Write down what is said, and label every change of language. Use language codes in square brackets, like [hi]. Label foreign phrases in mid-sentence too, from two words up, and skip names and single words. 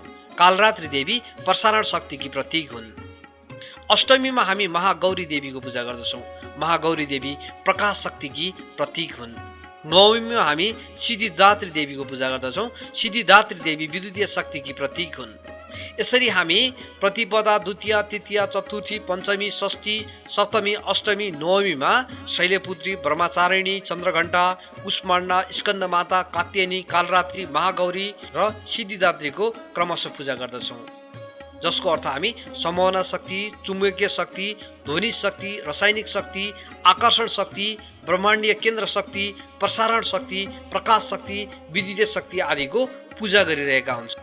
[ne] कालरात्रि देवी प्रसारण शक्तिकी प्रतीक हुन्। अष्टमीमा हामी महागौरी देवीको पूजा गर्दछौँ। महागौरी देवी प्रकाश शक्तिकी प्रतीक हुन्। नवमीमा हामी सिद्धिदात्री देवीको पूजा गर्दछौँ। सिद्धिदात्री देवी विद्युतीय शक्तिकी प्रतीक हुन्। यसरी हामी प्रतिपदा, द्वितीय, तृतीय, चतुर्थी, पञ्चमी, षष्ठी, सप्तमी, अष्टमी, नवमीमा शैलपुत्री, ब्रह्मचारिणी, चन्द्रघण्टा, कुष्माण्डा, स्कन्दमाता, कात्यायनी, कालरात्रि, महागौरी र सिद्धिदात्रीको क्रमशः पूजा गर्दछौँ, जसको अर्थ हामी समोहना शक्ति, चुम्बकीय शक्ति, ध्वनि शक्ति, रासायनिक शक्ति, आकर्षण शक्ति, ब्रह्माण्डीय केन्द्र शक्ति, प्रसारण शक्ति, प्रकाश शक्ति, विद्युतीय शक्ति आदिको पूजा गरिरहेका हुन्छन्।